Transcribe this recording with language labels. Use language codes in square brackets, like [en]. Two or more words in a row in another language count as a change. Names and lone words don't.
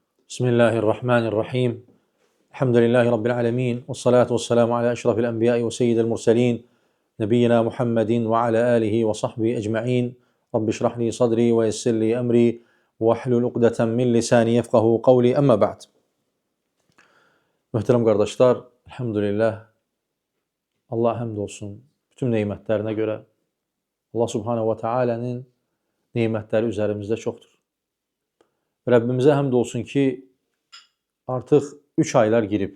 [ar] بسم الله الرحمن الرحيم. الحمد لله رب العالمين. والصلاة والسلام على أشرف الأنبياء وسيد المرسلين. نبينا محمد وعلى آله وصحبه أجمعين. رب اشرح لي صدري ويسر لي أمري. واحلل عقدة من لساني يفقهوا قولي أما بعد. [az] Möhtərəm qardaşlar, elhamdülillah, Allah həmd olsun bütün neymətlərinə görə. [ar] الله سبحانه وتعالى'nın [az] neymətləri üzerimizdə çoxdur. Rəbbimizə həmd olsun ki, artıq 3 aylar girib.